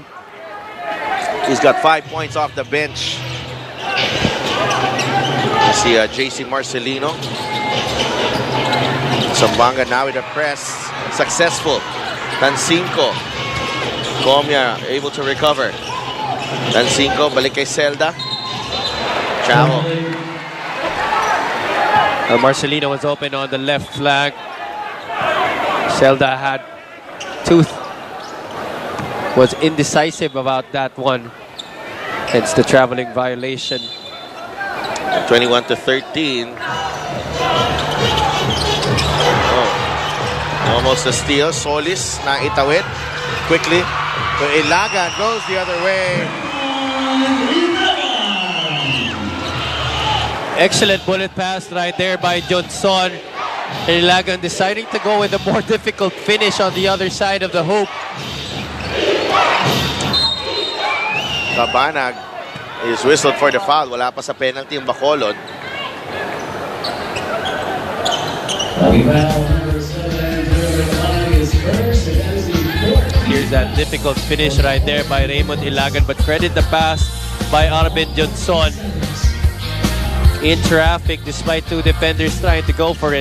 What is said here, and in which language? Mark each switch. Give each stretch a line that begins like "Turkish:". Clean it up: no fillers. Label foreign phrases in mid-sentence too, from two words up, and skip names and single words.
English: He's got 5 points off the bench. You see JC Marcelino. Zamboanga now with a press. Successful. Tancinco. Comia able to recover.
Filipino: Tancinco, balik kay Celda.
English: Chavo. Marcelino was open on the left flank. Celda had tooth. Was indecisive about that one. Hence the traveling violation. 21 to 13. Almost a steal.
Filipino: Solis na itawid quickly.
English: So Ilagan goes the other way. Excellent bullet pass right there by Johnson. Ilagan deciding to go with a more difficult finish on the other side of the hoop. Cabanag is whistled for the foul.
Filipino: Wala pa sa penalty yung Bacolod.
English: Here's that difficult finish right there by Raymond Ilagan, but credit the pass by Arben Johnson. In traffic despite two defenders trying to go for it.